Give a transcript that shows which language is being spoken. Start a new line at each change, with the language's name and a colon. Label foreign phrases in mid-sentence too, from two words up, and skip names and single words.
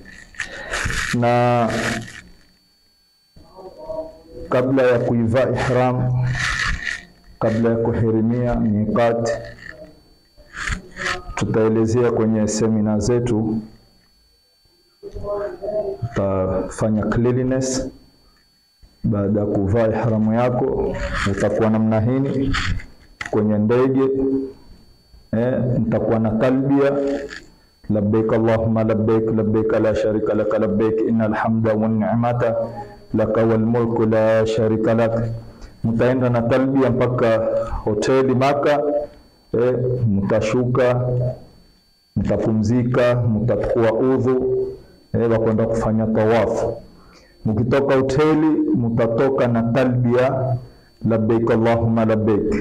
Swahili: Na kabla ya kuivaa ihram, kabla ya kuhirimia miqat, tutaelezea kwenye semina zetu, utafanya cleanliness. Baada ya kuvaa ihramu yako utakuwa namna hii kwenye ndege, nitakuwa na talbia,
Arabic: لبيك اللهم لبيك، لبيك لا شريك لك لبيك، إن الحمد والنعمة لك والملك لا شريك لك.
Swahili: Mtaenda na talbia mpaka hoteli Maka, mtashuka, mtapumzika, mtakuwa udhu, wakwenda kufanya tawafu. Mkitoka hoteli mtatoka na talbia
Arabic: لبيك اللهم لبيك.